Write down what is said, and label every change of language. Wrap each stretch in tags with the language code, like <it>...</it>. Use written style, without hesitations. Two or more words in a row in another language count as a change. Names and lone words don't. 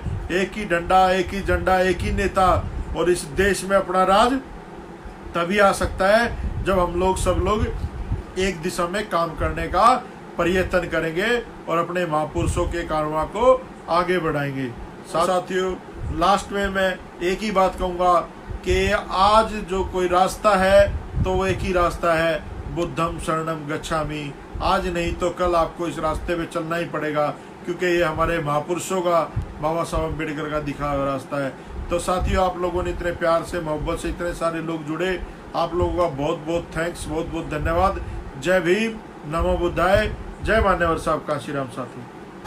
<hi>एक ही डंडा, एक ही झंडा, एक ही नेता। और इस देश में अपना राज तभी आ सकता है जब हम लोग सब लोग एक दिशा में काम करने का प्रयत्न करेंगे और अपने महापुरुषों के कारवां को आगे बढ़ाएंगे। साथियों, लास्ट में मैं एक ही बात कहूँगा कि आज जो कोई रास्ता है तो वो एक ही रास्ता है,</hi> <pi>बुद्धम शरणम गच्छामि।</pi> <hi>आज नहीं तो कल आपको इस रास्ते पे चलना ही पड़ेगा, क्योंकि ये हमारे महापुरुषों का, बाबा साहब अम्बेडकर का दिखाया हुआ रास्ता है। तो साथियों, आप लोगों ने इतने प्यार से, मोहब्बत से इतने सारे लोग जुड़े, आप लोगों का बहुत बहुत थैंक्स, बहुत बहुत धन्यवाद। जय भीम,</hi> <pi>नमो बुद्धाय,</pi> <hi>जय मान्यवर साहब काशीराम साथी।</hi>